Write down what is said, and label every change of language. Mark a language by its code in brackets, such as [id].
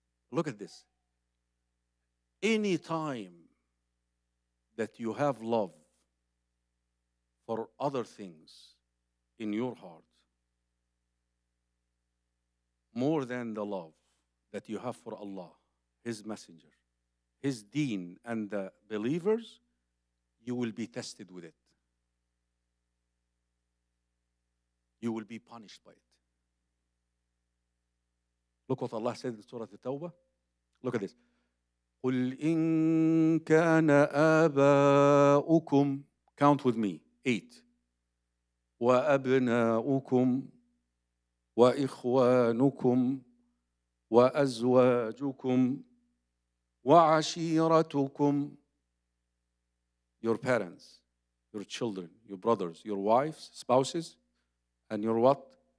[en] Look at this. Any time that you have love for other things in your heart, more than the love that you have for Allah, His Messenger, His deen, and the believers, you will be tested with it. You will be punished by it. Look what Allah said in Surah At-Tawbah. Look at this. [ar] قُلْ إِن كَانَ آبَاؤُكُمْ, [en] count with me, 8. [ar] وَأَبْنَاؤُكُمْ وَإِخْوَانُكُمْ وَأَزْوَاجُكُمْ وَعَشِيرَتُكُمْ, [en] your parents, your children, your brothers, your wives, spouses, and your what?